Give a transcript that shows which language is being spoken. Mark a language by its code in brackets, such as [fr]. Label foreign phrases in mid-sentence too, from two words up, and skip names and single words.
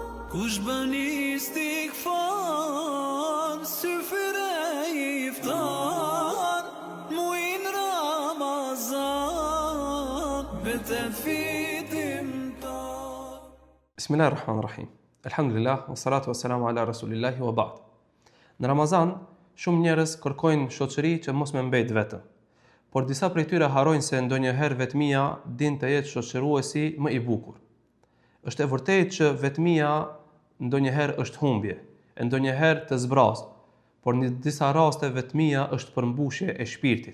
[sq] Kush bën istighfar, syfyre iftar, muin Ramazan, betet fitimtar. [ar] بسم الله الرحمن الرحيم الحمد لله والصلاة والسلام على رسول الله وبعد. [sq] Në Ramazan, shumë njerëz kërkojnë shoqëri që mos me mbet vetëm. Por disa prej tyre harrojnë se ndonjëherë vetmia din të jetë shoqëruesi më i bukur. Është e vërtetë që vetmia ndonjëherë është humbje, e ndonjëherë të zbrazë, por në disa raste vetmia është përmbushje e shpirtit.